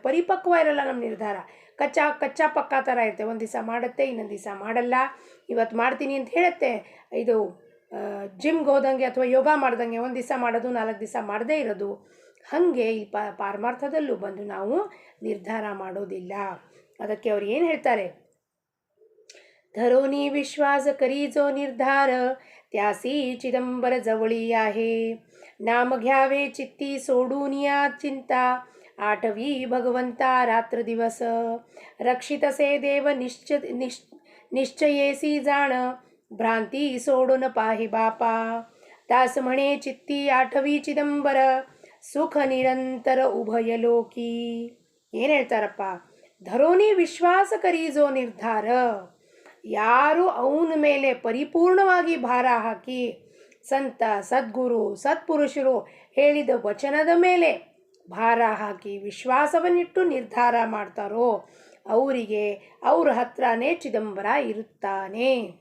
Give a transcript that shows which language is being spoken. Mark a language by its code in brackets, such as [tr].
[kn] ಪರಿಪಕ್ವ ಇರಲ್ಲ ನಮ್ಮ ನಿರ್ಧಾರ, ಕಚ್ಚಾ ಪಕ್ಕ ಥರ ಇರುತ್ತೆ. ಒಂದು ದಿವಸ ಮಾಡುತ್ತೆ, ಇನ್ನೊಂದು ದಿವಸ ಮಾಡಲ್ಲ. ಇವತ್ತು ಮಾಡ್ತೀನಿ ಅಂತ ಹೇಳುತ್ತೆ, ಇದು ಜಿಮ್ಗೆ ಹೋದಂಗೆ ಅಥವಾ ಯೋಗ ಮಾಡ್ದಂಗೆ ಒಂದು ದಿವಸ ಮಾಡೋದು, 4 ದಿವಸ ಮಾಡದೇ ಇರೋದು. ಹಾಗೆ ಈ ಪಾರಮಾರ್ಥದಲ್ಲೂ ಬಂದು ನಾವು ನಿರ್ಧಾರ ಮಾಡೋದಿಲ್ಲ. ಅದಕ್ಕೆ ಅವ್ರು ಏನು ಹೇಳ್ತಾರೆ, [mr] धरोनी विश्वास करी जो निर्धार, त्यासी चिदंबर जवळी आहे. नाम घ्यावे चित्ती सोडून या चिंता, आठवी भगवंता रात्र दिवस. रक्षितसे देव निश्चयेसी जाण, भ्रांती सोडून पाहि बापा. दास म्हणे चित्ती आठवी चिदंबर, ಸುಖ ನಿರಂತರ ಉಭಯ ಲೋಕಿ. [kn] ಏನು ಹೇಳ್ತಾರಪ್ಪ, [mr] ಧರೋನಿ ವಿಶ್ವಾಸ ಕರೀಜೋ ನಿರ್ಧಾರ. [kn] ಯಾರು ಅವನ ಮೇಲೆ ಪರಿಪೂರ್ಣವಾಗಿ ಭಾರ ಹಾಕಿ ಸಂತ ಸದ್ಗುರು ಸತ್ಪುರುಷರು ಹೇಳಿದ ವಚನದ ಮೇಲೆ ಭಾರ ಹಾಕಿ ವಿಶ್ವಾಸವನ್ನಿಟ್ಟು ನಿರ್ಧಾರ ಮಾಡ್ತಾರೋ ಅವರಿಗೆ ಅವ್ರ ಹತ್ರನೇ ಚಿದಂಬರ ಇರುತ್ತಾನೆ.